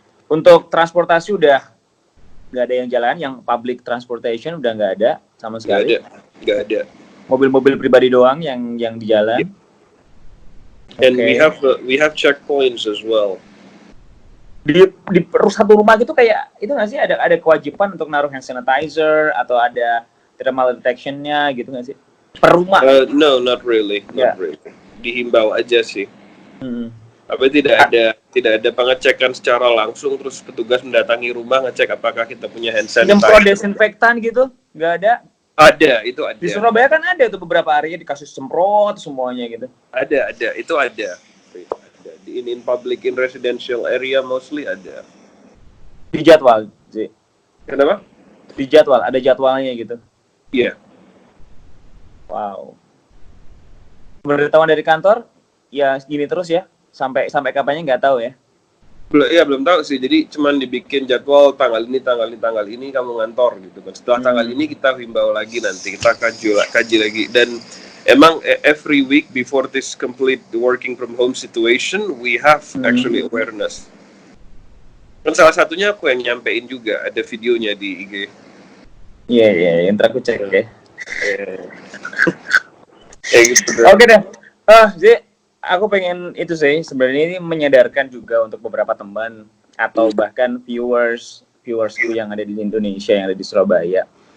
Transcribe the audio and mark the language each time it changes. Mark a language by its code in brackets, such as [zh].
[id] Untuk transportasi udah nggak ada yang jalan, yang public transportation udah nggak ada sama sekali. Nggak ada. Mobil-mobil pribadi doang yang di jalan. [en] And we have checkpoints as well. [id] Di satu rumah gitu kayak itu nggak sih, ada kewajiban untuk naruh hand sanitizer atau ada thermal detection-nya gitu nggak sih per rumah? [en] No, not really. [id] Dihimbau aja sih. Tapi tidak ada pengecekan secara langsung, terus petugas mendatangi rumah ngecek apakah kita punya hand sanitizer. Semprot desinfektan gitu nggak ada? Ada, itu ada. Di Surabaya kan ada tuh beberapa harinya dikasih semprot semuanya gitu. Ada, itu ada. [en] In public, in residential area mostly [id] ada. Dijadwal sih. Kenapa? Di jadwal, ada jadwalnya gitu. Iya. Wow. Pemberitahuan dari kantor, ya gini terus ya, sampai kapannya nggak tahu ya. Belum tahu sih. Jadi cuman dibikin jadwal tanggal ini kamu ngantor gitu kan. Setelah tanggal ini kita himbau lagi, nanti kita kaji lagi. Dan emang [en] every week before this complete working from home situation, we have actually awareness. [id] Kan salah satunya aku yang nyampein juga, ada videonya di IG. Iya, ntar aku cek ya. Gitu. Oke deh. Jadi aku pengen itu sih, sebenarnya ini menyadarkan juga untuk beberapa teman atau bahkan viewersku yang ada di Indonesia, yang ada di Surabaya.